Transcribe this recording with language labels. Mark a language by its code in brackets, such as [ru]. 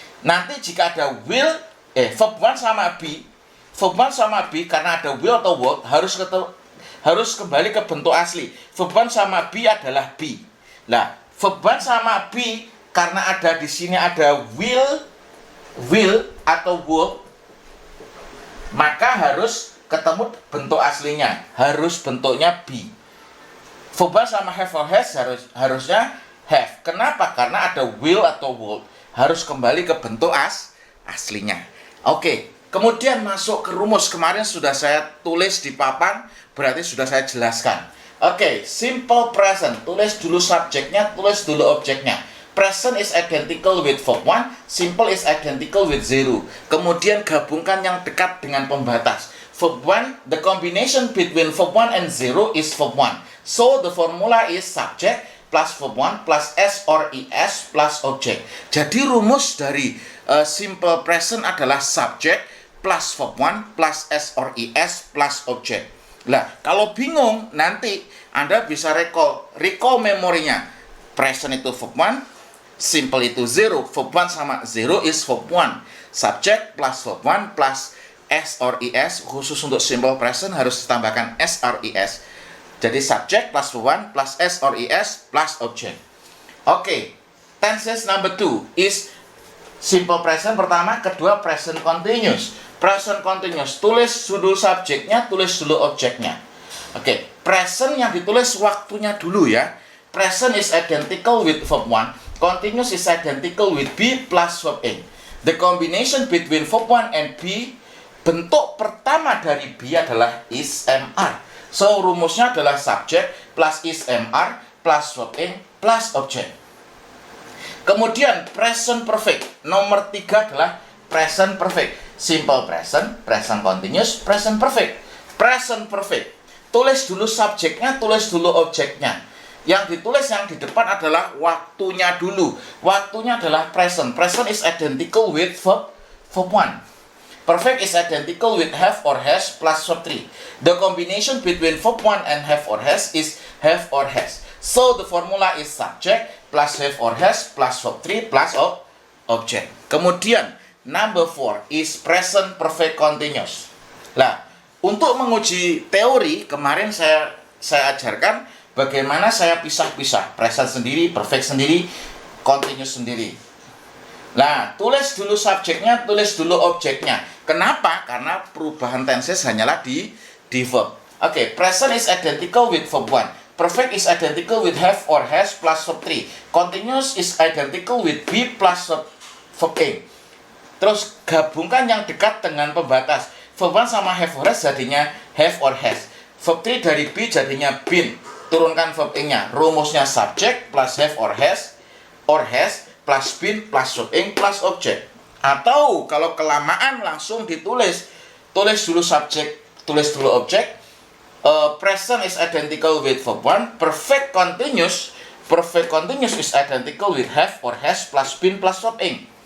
[id] Nanti jika ada will, verb 1 sama be, verb 1 sama be karena ada will atau would harus kembali ke bentuk asli. Verb 1 sama be adalah be. Nah, verb 1 sama be karena ada di sini ada will atau would, maka harus ketemu bentuk aslinya, harus bentuknya be. Verb 1 sama have or has harusnya have. Kenapa? Karena ada will atau would, harus kembali ke bentuk aslinya. Oke, kemudian masuk ke rumus. Kemarin sudah saya tulis di papan, berarti sudah saya jelaskan. Oke, simple present, tulis dulu subjeknya, tulis dulu objeknya. [en] Present is identical with verb 1, simple is identical with 0. [id] Kemudian gabungkan yang dekat dengan pembatas. [en] Verb 1, the combination between verb 1 and 0 is verb 1. So the formula is subject plus verb 1 plus s or es plus object. [id] Jadi rumus dari simple present adalah subject plus verb 1 plus s or es plus object. Nah, kalau bingung nanti Anda bisa recall memorinya. Present itu verb 1, simple itu 0, verb 1 sama 0 is verb 1. Subject plus verb 1 plus s or es, khusus untuk simple present harus ditambahkan s or es. Jadi subject plus verb 1 plus s or es plus object. [en] Oke, tenses number 2 is simple present [id] pertama, kedua [en] present continuous. [id] Present continuous, tulis dulu subjeknya, tulis dulu objeknya. Oke, present yang ditulis waktunya dulu ya. [en] Present is identical with verb 1, continuous is identical with be plus verb ing. The combination between verb 1 and be, [id] bentuk pertama dari be adalah is, am, are. So, rumusnya adalah subject plus is, am, are plus verb ing plus object. Kemudian present perfect. Nomor 3 adalah present perfect. [en] simple present, present continuous, present perfect. [id] Present perfect. Tulis dulu subjeknya, tulis dulu objeknya. Yang ditulis yang di depan adalah waktunya dulu. Waktunya adalah present. [en] Present is identical with verb 1. Perfect is identical with have or has plus verb 3. The combination between verb 1 and have or has is have or has. So the formula is subject plus have or has plus verb 3 plus object. Kemudian number 4 is present perfect continuous. [id] Nah, untuk menguji teori kemarin saya ajarkan bagaimana saya pisah-pisah present sendiri, perfect sendiri, continuous sendiri. Nah, tulis dulu subjeknya, tulis dulu objeknya. Kenapa? Karena perubahan tenses hanyalah di verb. [en] Oke, present is identical with verb 1. Perfect is identical with have or has plus verb 3. Continuous is identical with be plus verb A. [id] Terus gabungkan yang dekat dengan pembatas. Verb 1 sama have or has jadinya have or has. Verb 3 dari be jadinya been. Turunkan verb A-nya. Rumusnya subject plus have or has plus been plus verb ing plus object. Atau kalau kelamaan langsung ditulis. Tulis dulu subject, tulis dulu object. [en] Present is identical with verb 1. Perfect continuous is identical with have or has plus been plus verb ing.